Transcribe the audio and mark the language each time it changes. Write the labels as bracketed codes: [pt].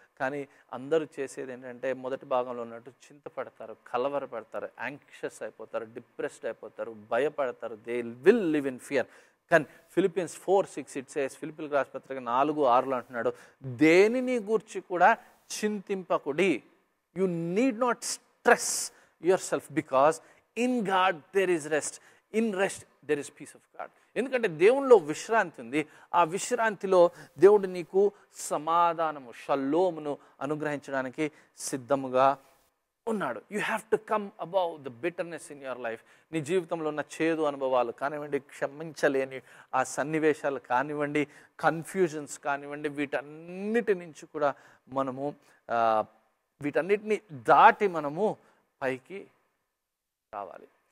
[te] కానీ అందరూ చేసేది ఏంటంటే మొదటి భాగంలో ఉన్నట్టు చింతపడతారు, కలవరపడతారు, యాంగ్షియస్ అయిపోతారు, డిప్రెస్డ్ అయిపోతారు, భయపడతారు. [en] They will live in fear. [te] కానీ ఫిలిపియన్స్ 4:6 ఇట్ సేస్, ఫిలిప్పీలకు రాసిన పత్రిక 4:6 అంటున్నాడు, దేనిని గూర్చి కూడా చింతింపకుడి. [en] You need not stress yourself because in God there is rest. In rest there is peace of God. [te] ఎందుకంటే దేవునిలో విశ్రాంతి ఉంది. ఆ విశ్రాంతిలో దేవుడు నీకు సమాధానము, షలోమును అనుగ్రహించడానికి సిద్ధముగా ఉన్నాడు. [en] You have to come above the bitterness in your life. [te] నీ జీవితంలో ఉన్న చేదు అనుభవాలు కానివ్వండి, క్షమించలేని ఆ సన్నివేశాలు కానివ్వండి, కన్ఫ్యూజన్స్ కానివ్వండి, వీటన్నిటి నుంచి కూడా మనము వీటన్నిటిని దాటి మనము పైకి రావాలి.